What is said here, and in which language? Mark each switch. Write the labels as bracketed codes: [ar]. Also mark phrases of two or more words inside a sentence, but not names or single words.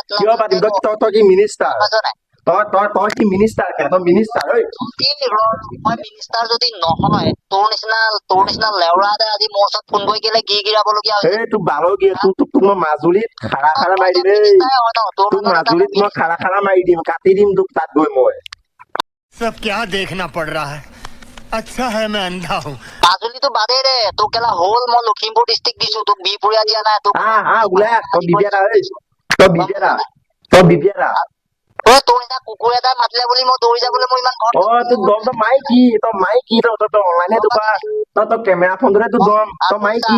[as] কিয় পাতিম তই কি মিনিষ্টাৰ তই কি মিনিষ্টাৰ তই মিনিষ্টাৰ মই মিনিষ্টাৰ যদি নহয় তোৰ নিচিনা লেউৰা এটাই আজি মোৰ ওচৰত ফোন কৰি কেলে গিৰাবলগীয়া হৈছে এই তোৰ বালৰ কি তোক মই মাজুলীত খাৰা মাৰি দিম তোক মাজুলীত মই খাৰা মাৰি দিম কাটি দিম তোক তাত গৈ মই [hi] सब क्या देखना पड़ रहा है अच्छा है मैं अंधा हूँ। [as] মাজুলীটো বাদেই দে তোক কেলা হ'ল মই লখিমপুৰ ডিষ্ট্ৰিক্ট দিছো তোক বিহপুৰীয়া দিয়া নাই তোক ওলাই তই বিবিয়াৰা তই বিবিয়াৰা তই বিবিয়াৰা তোৰ নিচিনা কুকুৰ এটা মাতিলে বুলি মই দৌৰি যাবলৈ মই ইমান ঘৰত তোৰ দম তই মাইকী তই অনলাইনহে তোৰ তই কেমেৰা ফোনটোহে তোৰ দম তই মাইকী